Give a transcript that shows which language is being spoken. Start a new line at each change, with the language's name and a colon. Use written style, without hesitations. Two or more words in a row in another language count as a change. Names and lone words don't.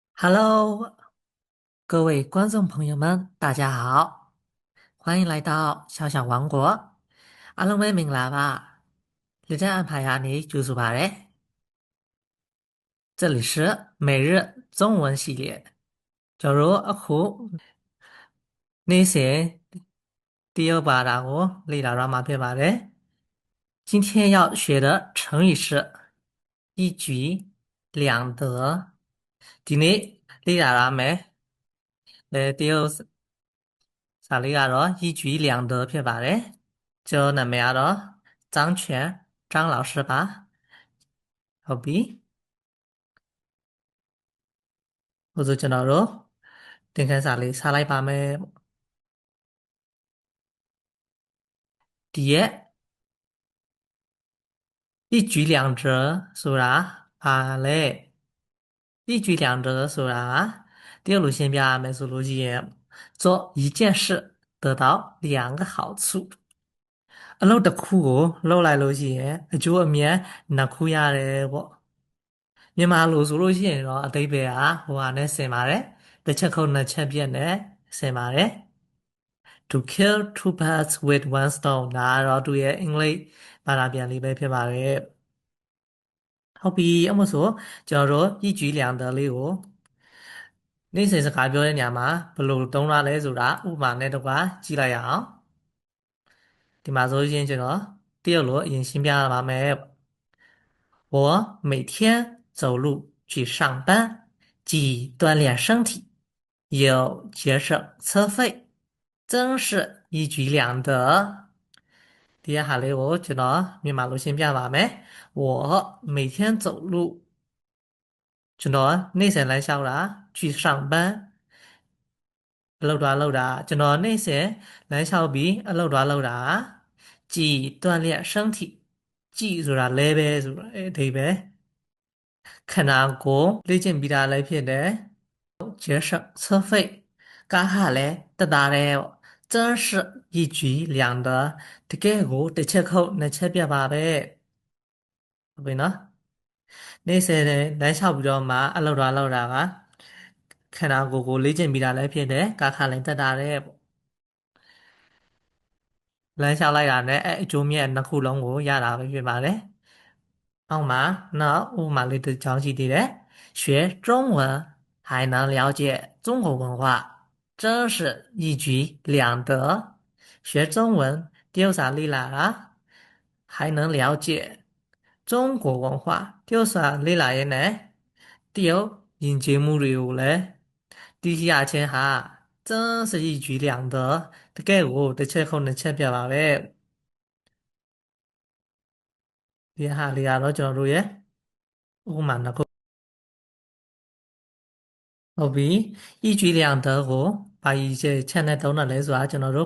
Chinese: Hello，各位观众朋友们，大家好，欢迎来到小小王国。
Burmese: အားလုံးပဲမင်္ဂလာပါလက်ထက်အဖိုင်ကနေကြိုဆိုပါရစေ
Chinese: 这里是每日中文系列
Burmese: ကျွန်တော်တို့အခုနေ့စဉ်တရုတ်ဘာသာကိုလေ့လာရမှာဖြစ်ပါတယ်
Chinese: 今天要学的成语是一举两得
Burmese: ဒီနေ့လေ့လာရမယ်တရုတ်စာလေးကတော့
Chinese: 一举两得
Burmese: ဖြစ်ပါတယ်ကျွန်တော်နာမည်ကတော့张全张老师ပါဟုတ်ပြီ ဟိုဆိုကျွန်တော်တို့သင်ခန်းစာလေးစားလိုက်ပါမယ်ဒီရက်
Chinese: 一举两得
Burmese: ဆိုတာဘာလဲ
Chinese: 一举两得
Burmese: ဆိုတာတရုတ်လိုရှင်းပြရမယ်ဆိုလို့ရှိရင်
Chinese: 做一件事得到两个好处
Burmese: အလုပ်တစ်ခုကိုလုပ်လိုက်လို့ရှိရင်အကျိုးအမြတ်နှစ်ခုရတယ်ပေါ့မြန်မာလိုဆိုလို့ရှိရင်တော့အတိတ်ပဲဟိုဟာနဲ့ဆင်ပါတယ်တစ်ချက်ခုတ် နှစ်ချက်ပြက်နဲ့ဆင်ပါတယ်
English: to kill two birds with one stone
Burmese: ဒါကတော့သူရဲ့အင်္ဂလိပ်ဘာသာပြန်လေးပဲ ဖြစ်ပါတယ်ဟုတ်ပြီအမို့ဆိုကျွန်တော်တို့
Chinese: 一举两得
Burmese: လေးကိုနေ့စဉ်စကားပြောတဲ့နေရာမှာဘယ်လိုသုံးရလဲဆိုတာဥပမာနဲ့တော့ကြည့်လိုက်ရအောင်ဒီမှာဆိုရင်ကျွန်တော်တရုတ်လိုအရင်ရှင်းပြရပါမယ်
Chinese: 我每天走路去上班，既锻炼身体，又节省车费，真是一举两得。第二下嘞，我觉得
Burmese: မြန်မာလိုရှင်းပြပါမယ်။
Chinese: 我每天走路，
Burmese: ကျွန်တော်နေ့စဉ်လမ်းလျှောက်တာ
Chinese: 去上班
Burmese: အလုပ်သွားလုပ်တာ ကျွန်တော်နေ့စဉ်လမ်းလျှောက်ပြီးအလုပ်သွားလုပ်တာ
Chinese: 既锻炼身体
Burmese: 既ဆိုတာလဲပဲဆိုတာအဓိပ္ပာယ် ခန္ဓာကိုယ်လေ့ကျင့်ပြီးသားလည်းဖြစ်တယ်
Chinese: 节省车费
Burmese: ကားဟာလည်းတက်တာတယ်ပေါ့
Chinese: 真是一举两得
Burmese: တကယ်ကိုတစ်ချက်ခုတ်နှစ်ချက်ပြတ်ပါပဲဟုတ်ပြီနော်နေ့စဉ်လမ်းလျှောက်ပြီးတော့မှအလုပ်သွားလုပ်တာကခန္ဓာကိုယ်ကိုလေ့ကျင့်ပြီးသားလည်းဖြစ်တယ်ကားခါလည်းတက်တာတယ်ပေါ့ လမ်းလျှောက်လိုက်တာနဲ့အကျိုးမြတ်နှစ်ခုလုံးကိုရတာပဲဖြစ်ပါတယ်အောက်မှာနောက်ဥပမာလေးတစ် ကြောင်းရှိသေးတယ်
Chinese: 学中文还能了解中国文化真是一举两得学中文
Burmese: တရုတ်စာလေ့လာတာ
Chinese: 还能了解中国文化
Burmese: တရုတ်စာလေ့လာရင်းနဲ့တရုတ်ယဉ်ကျေးမှုတွေကိုလည်းသိရှိရခြင်းဟာ
Chinese: 真是一举两得
Burmese: တကယ်ကိုတစ်ချက်ခုနှစ်ချက်ပြပါပဲ ဒီဟာလေးကတော့ကျွန်တော်တို့ရဲ့ဥပမာနှစ်ခုဟုတ်ပြီ
Chinese: 一举两得
Burmese: ကိုဘာကြီးချက်နဲ့သုံးတယ်လဲဆိုတာကျွန်တော်တို့